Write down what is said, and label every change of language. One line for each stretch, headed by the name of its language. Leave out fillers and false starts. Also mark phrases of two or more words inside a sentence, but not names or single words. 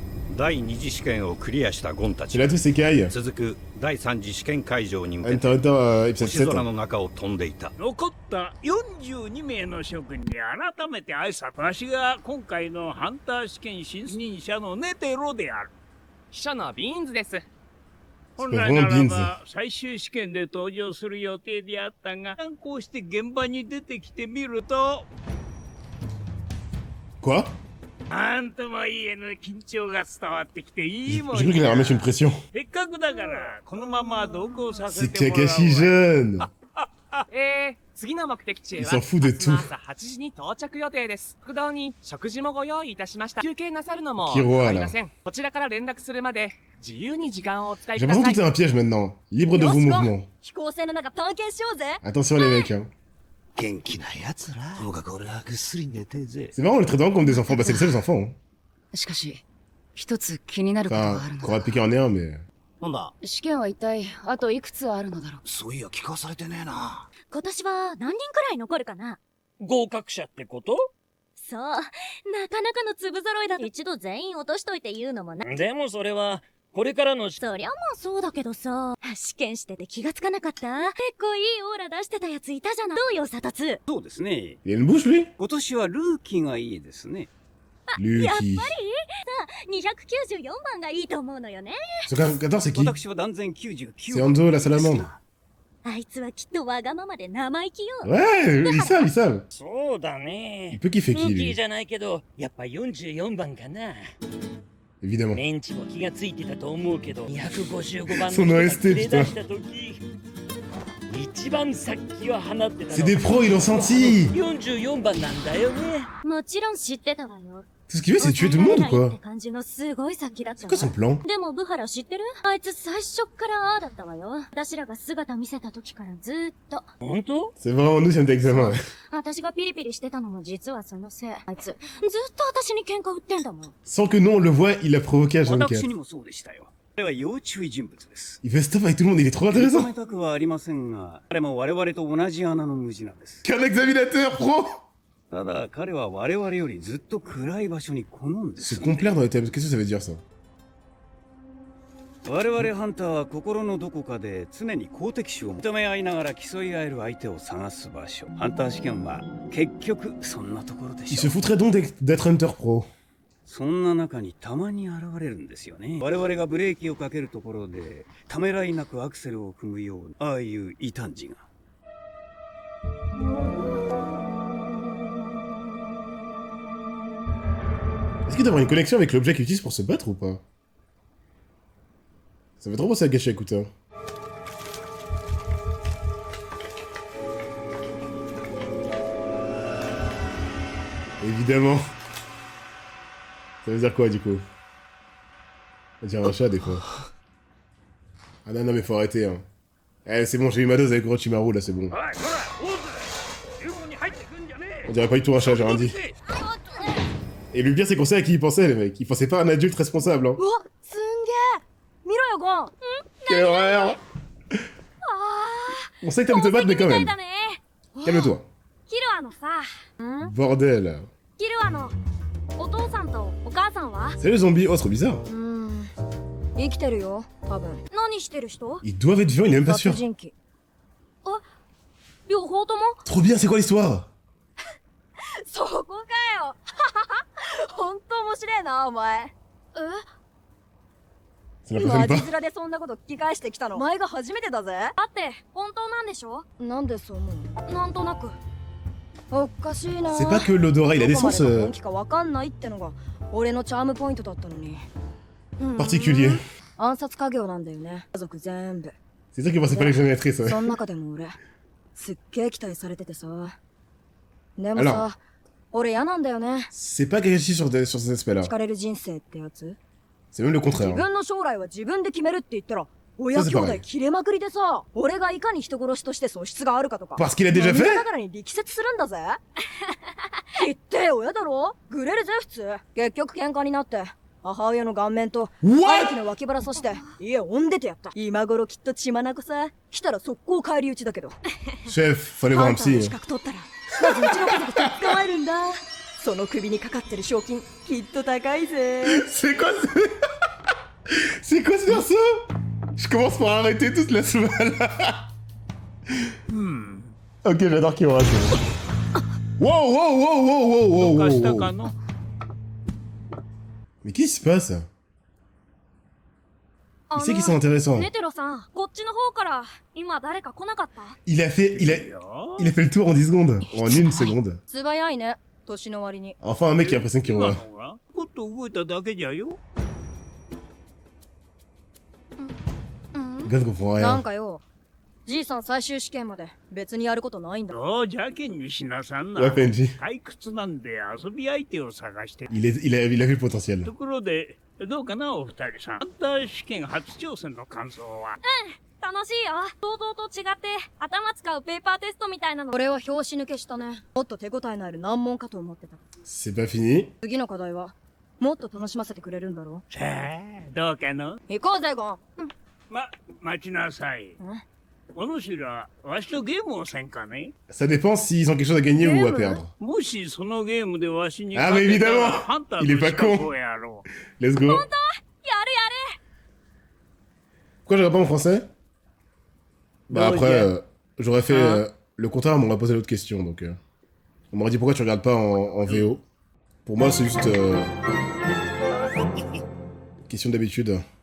Japanese: 第二次試験をクリアしたゴンた
French: C'est
Japanese: ち
French: là tous ces cailles.
Japanese: 続く第三次試験会場に向けて
French: Hunter x Hunter épisode
Japanese: 星空
French: 7.
Japanese: の中を飛んでいた。残った42名の諸君に改めて挨拶。わしが今回のハンター試験新任者のネテロである。記者のビーンズです。本来ならば最終試験で登場する予定であったが、こうして現場に出てきてみると、
French: Quoi?
Japanese: なんとも言えぬ緊張が伝わってきていいもん
French: J'ai cru qu'il allait remettre une pression.
Japanese: せっかくだからこのまま同行させ
French: C'est
Japanese: てもらうわ。
French: Kakashi jeune.
Japanese: 次の目的地
French: Il
Japanese: は
French: s'en fout de
Japanese: 明日の
French: tout.
Japanese: 朝8時に到着予定です。食堂に食事もご用意いたしました。休憩なさるのもキロア構いません。こちらから連絡するまで自由に時間をお使い
French: J'ai
Japanese: くだ
French: l'impression
Japanese: さ
French: que
Japanese: い。
French: c'est un piège maintenant. Libre de vos mouvements.
Japanese: 飛行船の中探検しようぜ。
French: Attention les mecs. Hein.
Japanese: 元気な奴ら。ともかく俺はぐっすり寝てえぜ。
French: C'est marrant, on les traite vraiment comme des enfants. Bah c'est les seuls enfants. Hein.
Japanese: しかし、一つ気になることがあ
French: Enfin,
Japanese: るの
French: qu'on aurait
Japanese: だ。
French: piqué en est un, mais...
Japanese: なんだ、試験は一体あといくつあるのだろう。そういや聞かされてねえな。今年は何人くらい残るかな？合格者ってこと？そう。なかなかの粒揃いだ。一度全員落としといて言うのもな。でもそれはこれからのそりゃまあそうだけどさ。試験してて気がつかなかった？結構いいオーラ出してたやついたじゃない。どうよ、サタツ。そうですね。
French: Il a une bouche lui?
Japanese: 今年はルーキーがいいですね。やっぱり Lucky. さあ、294番がいいと思うのよね。
French: Ce Hunter c'est qui?
Japanese: 私は断然99
French: C'est Hanzo la salamandre.
Japanese: あいつはきっとわがままで生意気よ。
French: Ouais, ils savent, ils savent.
Japanese: そうだ
French: Il
Japanese: ね。
French: peut kiffer
Japanese: ル
French: qui
Japanese: ーキー
French: lui?
Japanese: じゃないけど、やっぱ44番かな。
French: Évidemment.
Japanese: メンチも気がついてたと思うけど、255番そのの ST 人が連れ出した時、一番さっきは放ってた
French: C'est
Japanese: の
French: des pros, ils l'ont senti!
Japanese: 44 番なんだよね。もちろん知ってたわよ。
French: Tout ce qu'il veut, c'est tuer tout le monde ou
Japanese: っ
French: quoi?
Japanese: て感じのすごい先だった
French: C'est quoi son plan?
Japanese: でもブハラ知ってる？あいつ最初っからああだったわよ。私らが姿見せた時からずーっと。本当？
French: C'est vraiment nous, c'est notre examen.
Japanese: 私がピリピリしてたのも実はそのせい。あいつ、ずっと私に喧嘩売ってんだもん。
French: Sans que nous on le voit, il a provoqué à
Japanese: 私
French: Jean-Luc.
Japanese: にもそうでしたよ。彼は要注意人物です。
French: Il fait stuff avec tout le monde, il est trop
Japanese: 認
French: intéressant.
Japanese: めたくはありませんが、彼も我々と同じ穴の無地なんです。
French: Qu'un examinateur pro!
Japanese: ただ彼は我々よりずっと暗い場所に好んで
French: Se
Japanese: す、ね。
French: complaire dans les thèmes, qu'est-ce que ça veut dire ça?
Japanese: 我々ハンターは心のどこかで常に公的種を認め合いながら競い合える相手を探す場所。ハンター試験は結局そんなところで
French: Il
Japanese: し
French: se
Japanese: ょう。
French: foutrait donc d'être Hunter pro.
Japanese: そんな中にたまに現れるんですよね。我々がブレーキをかけるところでためらいなくアクセルを踏むようなああいう異端児が。
French: Est-ce qu'il doit avoir une connexion avec l'objet qu'il utilise pour se battre ou pas? Ça fait trop penser à Gachi Akuta. Évidemment. Ça veut dire quoi du coup? Ça veut dire un chat des fois. Ah non, non, mais faut arrêter hein. Eh, c'est bon, j'ai eu ma dose avec Orochimaru là, c'est bon. On dirait pas du tout un chat, j'ai rien dit. Et le pire, c'est qu'on sait à qui il pensait, les mecs. Il pensait pas à un adulte responsable, hein.
Japanese: うわ、すんげえ。見ろよ、ゴン。
French: Quelle horreur! On sait que t'aimes te battre, mais quand
Japanese: みたい
French: même.
Japanese: だね。
French: Calme-toi.
Japanese: キルアのさ。
French: Bordel.
Japanese: キルアのお父さんとお母さんは？
French: Salut le zombie. Oh, c'est trop bizarre.
Japanese: 生きてるよ、多分。何してる人？
French: Ils doivent être vivants, il est même pas
Japanese: 殺
French: sûr.
Japanese: 人鬼。両方とも？
French: Trop bien, c'est quoi l'histoire?
Japanese: そこかよ。ほんと面白いな、お前。
French: Ça n'impressionne
Japanese: マジ
French: pas.
Japanese: 面でそんなこと聞き返してきたの。お前が初めてだぜ。だって本当なんでしょ？なんでそう思うなんとなく。の？おかしいな。
French: C'est pas que l'odorat, il a des
Japanese: どこま
French: sens
Japanese: でが本気かわかんないってのが俺のチャームポイントだったのに。
French: particuliers.
Japanese: 暗殺家業なんだよね。家族全部。
French: C'est ça qui pensait pas l'examinatrice, ouais.
Japanese: その中でも俺、すっげえ期待されててさ。でも
French: Alors
Japanese: さ、俺嫌なんだよね。
French: C'est pas Kakashi sur cet aspect-là.
Japanese: 聞かれる人生ってやつ。
French: C'est même le
Japanese: 自
French: contraire. hein.
Japanese: 分の将来は自分で決めるって言ったら、親兄そうそう弟切れまくりでさ、俺がいかに人殺しとして素質があるかとか。
French: Parce qu'il a déjà
Japanese: 涙
French: fait?
Japanese: ながらに力説するんだぜ。言ってよ親だろ？グレるぜ普通。結局喧嘩になって、母親の顔面と What？兄貴の脇腹刺して家を追んでてやった。今頃きっと血眼さ。来たら速攻返り討ちだけど。
French: Chef, fallait voir
Japanese: ハ
French: un
Japanese: ンターの
French: psy.
Japanese: 資格取ったら、まずうちの家族と捕まえるんだ。その首にかかってる賞金、きっと高いぜ。
French: C'est quoi ce... faire ça? Je commence par arrêter toute la semaine. Ok, j'adore Kiora. Wow, wow, wow, wow, wow, wow,
Japanese: どうかした wow, か wow. の
French: Mais qu'est-ce qui se passe?
Japanese: あ
French: Il sait qu'ils sont intéressants.
Japanese: ネテロさん、こっちの方から今誰か来なかった
French: Il a fait le tour en 10 secondes. En 1 seconde.
Japanese: 素早いね、年の割に。
French: Enfin, un mec qui impressionne
Japanese: 今
French: Kiora.
Japanese: のがちょっと動いただけじゃよ。
French: Gon comprend
Japanese: なん
French: rien.
Japanese: かよ、じいさん最終試験まで別にやることないんだ。そうじゃけんにしなさんな。
French: Ouais, PNJ.
Japanese: 退屈なんで遊び相手を探して。
French: Il a vu le potentiel.
Japanese: ところで、どうかなお二人さん。ハンター試験初挑戦の感想は。楽しいよ。想像と違って頭使うペーパーテストみたいなの。これは拍子抜けしたね。もっと手応えのある難問かと思ってた。
French: C'est pas fini.
Japanese: 次の課題は、もっと楽しませてくれるんだろさあ、どうかの行こうぜ、ゴン。待ちなさい。お主ら、わしとゲームをせんかね
French: Ça dépend s'ils ont quelque chose à gagner ou à perdre.
Japanese: もしそのゲームでわしに
French: Ah, mais évidemment
Japanese: ハンターと
French: Il est pas
Japanese: しか
French: con
Japanese: そうやろ
English: Let's go.
Japanese: やるやる。
French: Pourquoi j'aurais pas en français? Bah Oh, après, yeah. j'aurais fait... Hein? Le compteur m'aurait posé l'autre question, donc... On m'aurait dit pourquoi tu regardes pas en VO. Pour moi, c'est juste... Question d'habitude.